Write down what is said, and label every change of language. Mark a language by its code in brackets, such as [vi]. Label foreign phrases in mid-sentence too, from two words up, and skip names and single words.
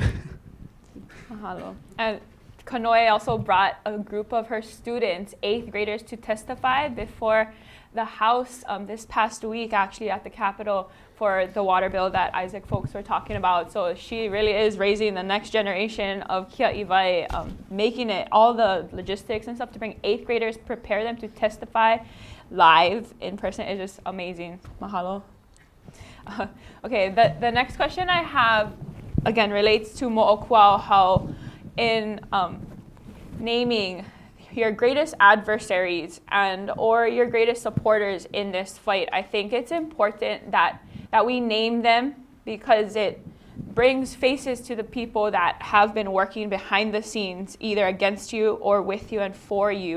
[en] Mahalo. And Kanoe also brought a group of her students, 8th graders, to testify before the House this past week, actually, at the Capitol for the water bill that Isaac folks were talking about. So she really is raising the next generation of [haw] kiaʻi vai, [en] making it all the logistics and stuff to bring 8th graders, prepare them to testify live in person is just amazing. Mahalo. Okay, the next question I have, again, relates to moʻokūʻauhau in naming your greatest adversaries or your greatest supporters in this fight. I think it's important that we name them because it brings faces to the people that have been working behind the scenes, either against you or with you and for you.